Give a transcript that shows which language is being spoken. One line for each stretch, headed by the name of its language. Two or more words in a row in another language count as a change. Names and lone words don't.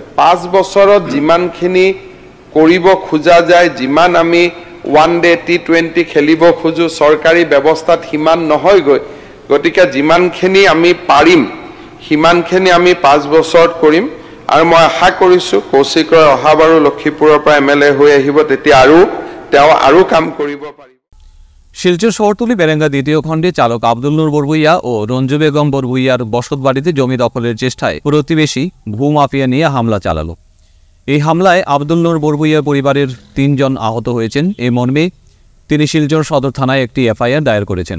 Assamese: 5 বছৰত যিমানখিনি কৰিব খোজা যায়, যিমান আমি
English: one day T20
Assamese: খেলিব খোজো, চৰকাৰী ব্যৱস্থাত সিমান নহয়গৈ। গতিকে যিমানখিনি আমি পাৰিম সিমানখিনি আমি 5 বছৰত কৰিম। আৰু মই আশা কৰিছোঁ কৌশিক ৰয় অহাবাৰো লক্ষীপুৰৰ পৰা MLA হৈ আহিব, তেতিয়া তেওঁ আৰু কাম কৰিব পাৰিব।
Bangla: শিলচর শহরতলি বেরেঙ্গা দ্বিতীয় খণ্ডে চালক আব্দুল নূর বরভুইয়া ও রঞ্জু বেগম বরভুইয়ার বসতবাড়িতে জমি দখলের চেষ্টায় প্রতিবেশী ভূমাফিয়া নিয়ে হামলা চালালো। এই হামলায় আব্দুল নূর বরভুইয়ার পরিবারের 3 জন আহত হয়েছেন। এই মর্মে তিনি শিলচর সদর থানায় একটি FIR দায়ের করেছেন।